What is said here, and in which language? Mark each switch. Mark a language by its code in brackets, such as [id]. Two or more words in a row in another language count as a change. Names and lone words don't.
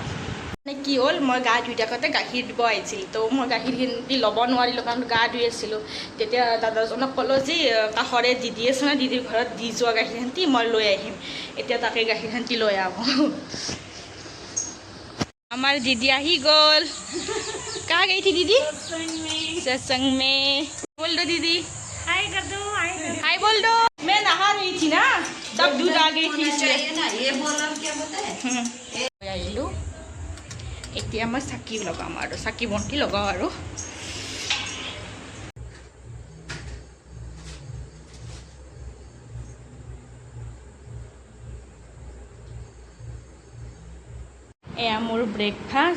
[as] মানে কি হ'ল, মই গা ধুই থাকোঁতে গাখীৰ দিব আহিছিল, তো মই গাখীৰখিনি ল'ব নোৱাৰিলোঁ কাৰণ গা ধুই আছিলোঁ। তেতিয়া দাদাজনক ক'লোঁ যে কাষৰে দিদি আছে ন, দিদিৰ ঘৰত দি যোৱা গাখীৰখিনি মই লৈ আহিম। এতিয়া তাকে গাখীৰখিনি লৈ আহোঁ। আমাৰ দিদি আহি গ'ল। [hi] कहाँ गई थी दीदी? सत्संग में। बोल दो दीदी। हाय कर दो, हाय बोल दो। मैं नहा रही थी ना, तब दूध आ गई थी इसलिए। ये बोला क्या पता है? आइलो। [as] এতিয়া মই চাকি লগাম আৰু চাকি বন্তি লগাওঁ আৰু এয়া মোৰ ব্ৰেকফাষ্ট।